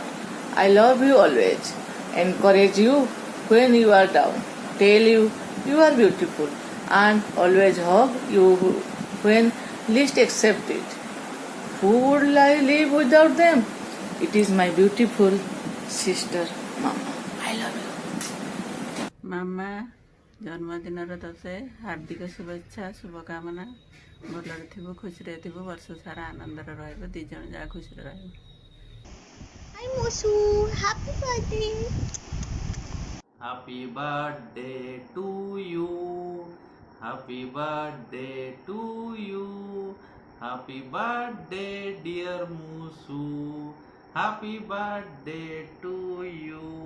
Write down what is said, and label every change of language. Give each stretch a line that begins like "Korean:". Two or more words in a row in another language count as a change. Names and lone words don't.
English: I love you always, encourage you when you are down, tell you you are beautiful, and always hug you when least accept it. Who would I live without them? It is my beautiful sister, Mama. I love you.
Odia: ମାମା ଜନ୍ମଦିନର ତତେ ହାର୍ଦ୍ଦିକ ଶୁଭେଚ୍ଛା ଶୁଭକାମନା ଭଲରେ ଥିବୁ ଖୁସିରେ ଥିବୁ ବର୍ଷ ସାରା ଆନନ୍ଦରେ ରହିବ ଦି ଜଣ ଯାହା ଖୁସିରେ ରହିବ
English: Hi Mosu. Happy birthday. Happy birthday to you. Happy birthday to you. Happy birthday, dear Musu. Happy birthday to you.